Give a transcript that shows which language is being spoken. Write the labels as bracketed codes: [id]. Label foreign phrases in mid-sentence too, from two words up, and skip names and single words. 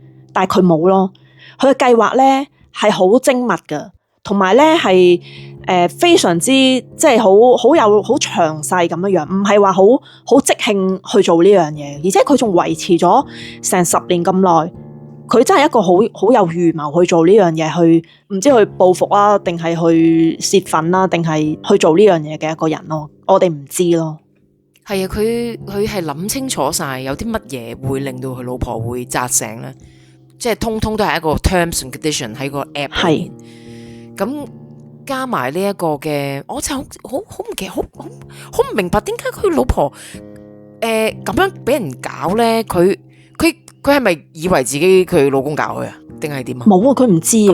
[yue] 但係佢冇咯，佢嘅計劃呢係好精密噶，同埋呢係非常之即係好有好詳細咁樣，唔係話好即興去做呢樣嘢，而且佢仲維持咗成10年咁耐，佢真係一個好有預謀去做呢樣嘢，去唔知去報復啊，定係去泄憤啊，定係去做呢樣嘢嘅一個人咯，我哋唔知咯。係啊，佢係諗清楚晒有啲乜嘢會令到佢老婆會扎醒咧，即係通通都係一個 [en] terms and condition [yue] 喺個 app 裏面。咁加埋呢一個嘅，我就好唔記得，好唔明白點解佢老婆咁樣俾人搞咧？佢係咪以為自己佢老公搞佢啊？定係點啊？冇啊，佢唔知啊。